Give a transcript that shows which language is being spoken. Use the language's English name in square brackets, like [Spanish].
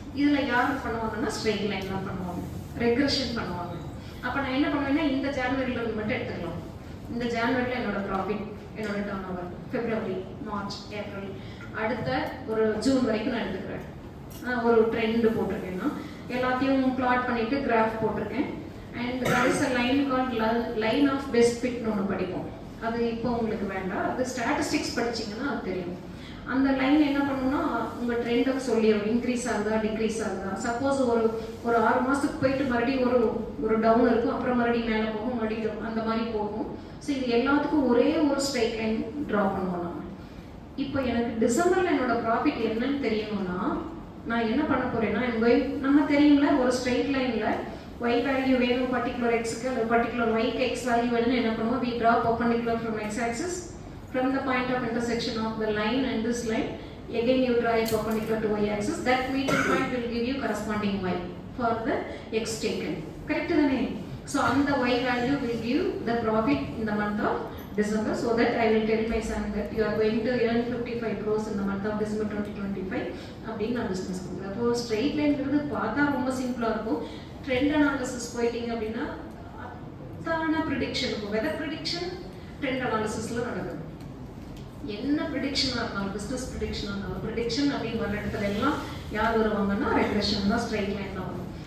[Tamil] இதுல யார் பண்ணுவாங்கன்னா ஸ்ட்ரெயிட் லைன் தான் பண்ணுவாங்க, ரெக்ரெஷன் பண்ணுவாங்க. அப்ப நான் என்ன பண்ணுவேன்னா, இந்த ஜனவரியில இருந்து மட்டும் எடுத்துக்கலாம். இந்த ஜனவரியில என்னோட ப்ராஃபிட், என்னோட டர்ன் ஓவர், பிப்ரவரி, மார்ச், ஏப்ரல், அடுத்த ஒரு ஜூன் வரைக்கும் நான் எடுத்துக்கிறேன். ஒரு ட்ரெண்ட் போட்டிருக்கேன்னா எல்லாத்தையும் பிளாட் பண்ணிட்டு கிராஃப் போட்டிருக்கேன். And [English] there is a line called line of best fit [Tamil] ஒன்று படிப்போம். அது இப்போ உங்களுக்கு வேண்டாம், அது ஸ்டாட்டிஸ்டிக்ஸ் படிச்சிங்கன்னா அது தெரியும். அந்த லைன் என்ன பண்ணணும்னா உங்கள் ட்ரெண்டை சொல்லிடும், இன்க்ரீஸ் ஆகுதா டிக்ரீஸ் ஆகுதா. சப்போஸ் ஒரு 6 மாதத்துக்கு போயிட்டு மறுபடியும் ஒரு டவுன் இருக்கும், அப்புறம் மறுபடியும் மேலே போகும், மறுபடியும் அந்த மாதிரி போகும். ஸோ இது எல்லாத்துக்கும் ஒரே ஒரு ஸ்ட்ரைட் லைன் ட்ரா பண்ணுவோம் நம்ம. இப்போ எனக்கு டிசம்பரில் என்னோட ப்ராஃபிட் என்னன்னு தெரியணும்னா நான் என்ன பண்ண போறேன்னா நம்ம தெரியும்ல ஒரு ஸ்ட்ரைட் லைனில் y வேல்யூ வேணும் பர்டிகுலர் எக்ஸுக்கு அல்லது பர்டிகுலர் yக்கு எக்ஸ் வேல்யூ வேணும்னு என்ன பண்ணுவோம், [English] we draw perpendicular from x axis from the point of intersection of the line and this line. Again you draw a perpendicular to y axis. That meeting point will give you corresponding y for the x taken. Correct தானே? So and the y value will give the profit in the month of December, so that I will tell my son that you are going to earn 55 crores in the month of December 2025 [Tamil] அப்படின்னு நான் business பண்ணுறேன். அப்போ straight லைன்ங்கிறது பார்த்தா ரொம்ப சிம்பிளாக இருக்கும். Trend analysis போயிட்டீங்க அப்படின்னா அத்தான ப்ரிடிக்ஷன் இருக்கும். வெதர் ப்ரிடிக்ஷன் ட்ரெண்ட் அனாலிசிஸில் நடக்குது. என்ன ப்ரிடிக்ஷனாக இருந்தாலும் பிஸ்னஸ் ப்ரிடிக்ஷனாக இருந்தாலும் ப்ரிடிக்ஷன் அப்படின்னு வர இடத்துல எல்லாம் யார் வருவாங்கன்னா ரெக்ரெஷன் தான், ஸ்ட்ரெயிட் லைன் தான் வரும்.